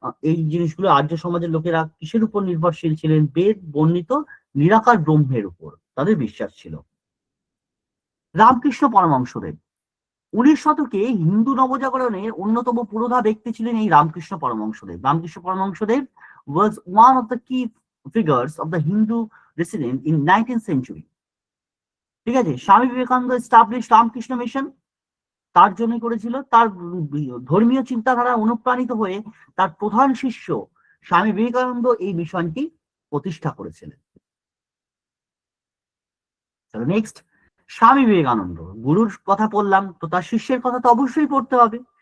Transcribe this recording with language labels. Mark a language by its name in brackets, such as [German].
[Bangla] এই জিনিসগুলো আর্য সমাজের লোকেরা কিসের উপর নির্ভরশীল ছিলেন? বেদ বর্ণিত নিরাকার ব্রহ্মের উপর তাদের বিশ্বাস ছিল। রামকৃষ্ণ পরমহংসদেব 19 শতকে হিন্দু নবজাগরণের অন্যতম পুরোধা ব্যক্তি ছিলেন এই Ramakrishna Paramahansadev. [English] Ramakrishna Paramahansadev was one of the key figures of the Hindu resident in 19th century. [Bangla] ঠিক আছে, স্বামী বিবেকানন্দ এস্টাবলিশ রামকৃষ্ণ মিশন তার জন্য করেছিল। তার ধর্মীয় চিন্তাধারা অনুপ্রাণিত হয়ে তার প্রধান শিষ্য স্বামী বিবেকানন্দ এই মিশনটি প্রতিষ্ঠা করেছিলেন। নেক্সট, স্বামী বিবেকানন্দ, গুরুর কথা বললাম, তো তার শিষ্যের কথা তো অবশ্যই পড়তে হবে।